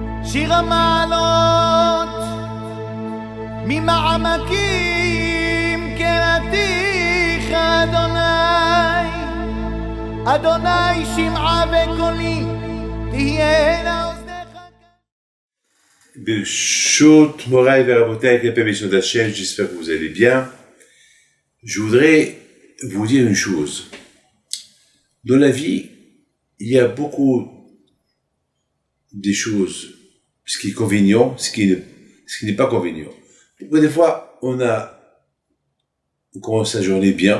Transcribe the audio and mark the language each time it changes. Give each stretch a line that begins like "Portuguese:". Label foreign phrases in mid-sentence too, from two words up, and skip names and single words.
Hebrew: שיר המעלות ממעמקים קראתיך אדוני אדוני שמעה וקולי תהיינה אוזניך. ברשות מוריי ורבותיי,
French: avec la permission d'Hachem, j'espère que vous allez bien. Je voudrais vous dire une chose. Dans la vie, il y a beaucoup de choses, ce qui est convenient, ce qui n'est pas convenient. Des fois, on commence la journée bien.